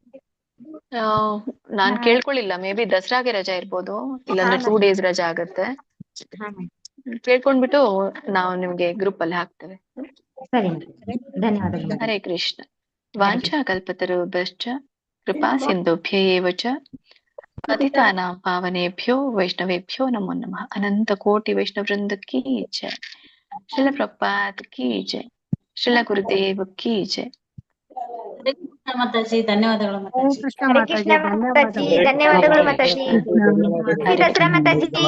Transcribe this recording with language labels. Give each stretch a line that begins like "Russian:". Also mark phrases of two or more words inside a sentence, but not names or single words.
Kannada: ನಾನ್ ಕೇಳ್ಕೊಳ್ಳಿಲ್ಲ,
English: maybe
Kannada: ದಸರಾಗೆ ರಜಾ ಇರ್ಬೋದು, ಇಲ್ಲಾಂದ್ರೆ 2 days ರಜಾ ಆಗತ್ತೆ. ಕೇಳ್ಕೊಂಡ್ಬಿಟ್ಟು ನಾವು ನಿಮ್ಗೆ ಗ್ರೂಪ್ ಅಲ್ಲಿ ಹಾಕ್ತೇವೆ. ಧನ್ಯವಾದಗಳು.
Sanskrit: ಹರೇ ಕೃಷ್ಣ. ವಾಂಛಾ ಕಲ್ಪತರುಭ್ಯಶ್ಚ ಕೃಪಾ ಸಿಂಧುಭ್ಯ ಏವ ಚ ಪತಿತಾನಾಂ ಪಾವನೇಭ್ಯೋ ವೈಷ್ಣವೇಭ್ಯೋ ನಮೋ ನಮಃ.
Hindi: अनंत कोटि वैष्णव वृंद की जय। श्रील प्रभुपाद की जय. श्रील गुरुदेव की जय.
Kannada: ಹರೇ ಕೃಷ್ಣ ಮಾತಾಜಿ. ಧನ್ಯವಾದಗಳು ಮಾತಾಜಿ. ಕೃಷ್ಣ ಮಾತಾಜಿ. ಧನ್ಯವಾದಗಳು ಮಾತಾಜಿ. ದಸರಾ ಮಾತಾಜಿ.